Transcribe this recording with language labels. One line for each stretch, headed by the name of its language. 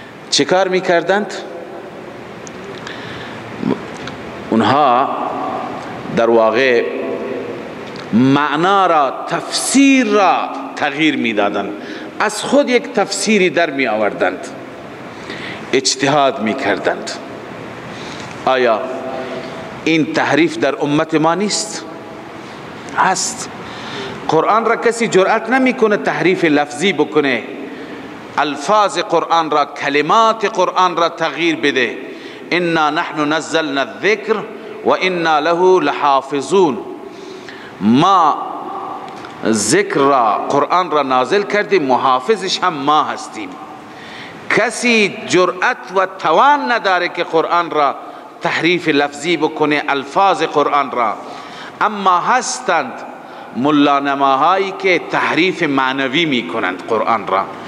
Persian: چه کار میکردند؟ اونها در واقع معنا را، تفسیر را تغییر میدادند، از خود یک تفسیری در می آوردند، اجتهاد میکردند. آیا این تحریف در امت ما نیست؟ هست. قرآن را کسی جرأت نمیکنه تحریف لفظی بکنه، الفاظ قرآن را، کلمات قرآن را تغییر بده.
Arabic: انا نحن نزلنا الذکر و انا له لحافظون.
Persian: ما ذکر را، قرآن را نازل کردیم، محافظش هم ما هستیم. کسی جرأت و توان نداره که قرآن را تحریف لفظی بکنه، الفاظ قرآن را. اما هستند ملانماهایی که تحریف معنوی میکنند قرآن را.